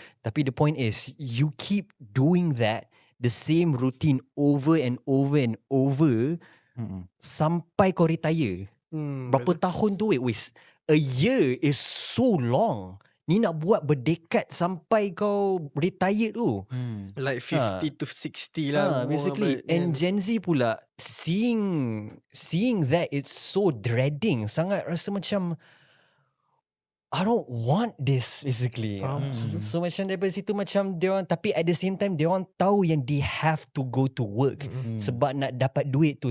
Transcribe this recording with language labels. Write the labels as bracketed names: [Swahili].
[English] Tapi the point is, you keep doing that, the same routine over and over and over [Malay] sampai kau retire. Berapa tahun tu [English] wait, a year is so long. [Malay] Ni nak buat berdekat sampai kau retire tu. [English] Like 50 to 60 lah. Basically. And Gen Z pula, seeing that, it's so dreading. [Malay] Sangat rasa macam [English] I don't want this basically. [Malay] So macam daripada situ macam dia orang, tapi at the same time dia orang tahu yang [English] they have to go to work [Malay] sebab nak dapat duit tu.